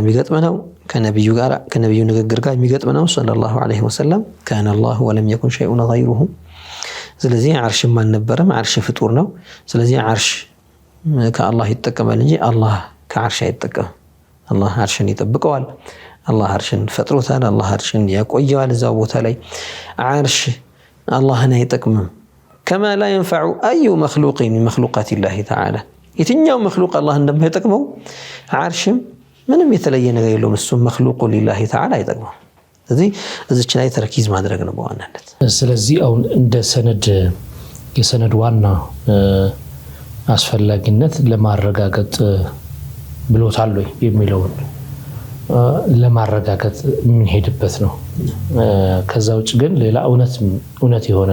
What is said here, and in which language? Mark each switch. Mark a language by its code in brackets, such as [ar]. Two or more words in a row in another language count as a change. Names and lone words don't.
[am] የሚገጥም ነው ከነብዩ ንግግር ጋር የሚገጥም ነው [ar] صلى الله عليه وسلم كان الله ولم يكن شيء غيره [am] ስለዚህ ዓርሽም አልነበረም ዓርሽ ፍጡር ነው ስለዚህ ዓርሽ ከአላህ ይጠቀማል እንጂ አላህ ከዓርሽ አይጠቀም አላህ ዓርሽን ይጠብቀዋል አላህ ዓርሽን ፈጥሮታል አላህ ዓርሽን ያቆየዋል እዛው ቦታ ላይ ዓርሽ አላህን አይጠቅምም [ar] كما لا ينفع أي مخلوق من مخلوقات الله تعالى [am] የትኛው [ar] مخلوق الله [am] እንደማይጠቅመው ዓርሽም ምንም የተለየ ነገር የለውም እሱ [ar] مخلوق لله تعالى [am] አይጠቅመው ስለዚህ እዚች ላይ ተርኪዝ ማድረግ ነው በዋናነት ስለዚህ አሁን እንደ ሰነድ የሰነድ ዋና አስፈላጊነት ለማረጋገጥ ብሎታል ወይ የሚለውን ለማረጋገጥ ምን ሄድበት ነው ከዛ ውጭ ግን ሌላ እውነት የሆነ